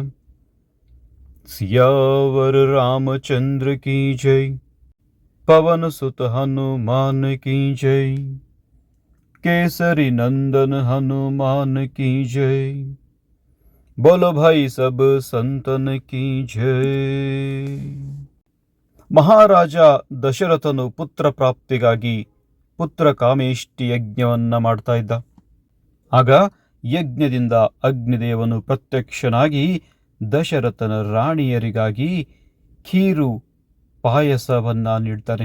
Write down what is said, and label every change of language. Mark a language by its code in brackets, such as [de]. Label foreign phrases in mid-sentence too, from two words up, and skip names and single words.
[hi] सियावर रामचंद्र की जय, पवन सुत हनुमान की जय, केसरी नंदन हनुमान की जय। बोलो भाई सब संतन की जय। [kn] ಮಹಾರಾಜ ದಶರಥನು ಪುತ್ರ ಪ್ರಾಪ್ತಿಗಾಗಿ ಪುತ್ರ ಕಾಮೇಷ್ಟಿ ಯಜ್ಞವನ್ನ ಮಾಡ್ತಾ ಇದ್ದ. ಆಗ ಯಜ್ಞದಿಂದ ಅಗ್ನಿದೇವನು ಪ್ರತ್ಯಕ್ಷನಾಗಿ ದಶರಥನ ರಾಣಿಯರಿಗಾಗಿ ಖೀರು ಪಾಯಸವನ್ನ ನೀಡ್ತಾನೆ.